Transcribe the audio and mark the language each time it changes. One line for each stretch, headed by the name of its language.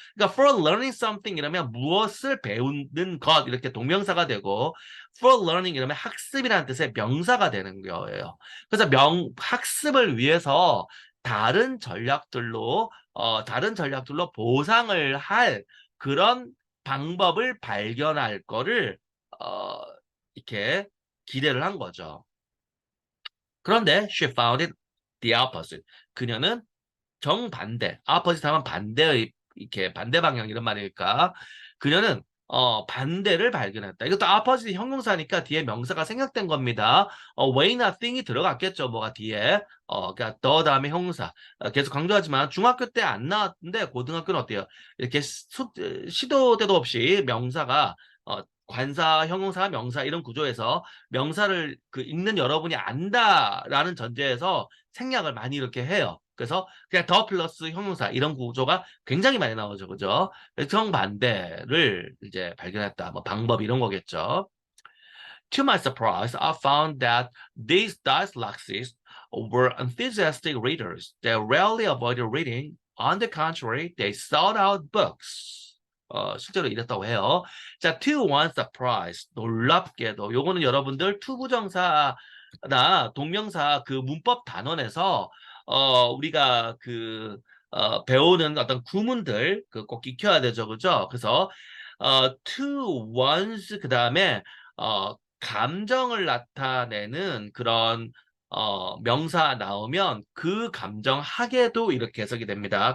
Korean: 그러니까
English: for learning something
Korean: 이러면 무엇을 배우는 것 이렇게 동명사가 되고
English: for learning
Korean: 이러면 학습이라는 뜻의 명사가 되는 거예요. 그래서 학습을 위해서 다른 전략들로 보상을 할 그런 방법을 발견할 거를 어, 이렇게 기대를 한 거죠. 그런데
English: she found it the opposite.
Korean: 그녀는 정반대. opposite 하면 반대의 이렇게 반대 방향 이런 말일까? 그녀는 반대를 발견했다. 이것도 opposite 형용사니까 뒤에 명사가 생략된 겁니다. way나 thing이 들어갔겠죠. 뭐가 뒤에. 그러니까 the 다음에 형용사. 계속 강조하지만 중학교 때 안 나왔는데 고등학교는 어때요? 이렇게 시도 때도 없이 명사가 관사, 형용사, 명사 이런 구조에서 명사를 그 읽는 여러분이 안다라는 전제에서 생략을 많이 이렇게 해요. 그래서 그냥 더 플러스 형용사 이런 구조가 굉장히 많이 나오죠. 그죠? 정반대를 이제 발견했다. 뭐 방법 이런 거겠죠.
English: To my surprise, I found that these dyslexics were enthusiastic readers. They rarely avoided reading. On the contrary, they sought out books.
Korean: 실제로 이랬다고 해요. 자,
English: to one surprise,
Korean: 놀랍게도 요거는 여러분들 투부정사나 동명사 그 문법 단원에서 우리가 배우는 어떤 구문들 꼭 익혀야 되죠, 그죠? 그래서
English: to one's
Korean: 그 다음에 감정을 나타내는 그런 명사 나오면 그 감정하게도 이렇게 해석이 됩니다.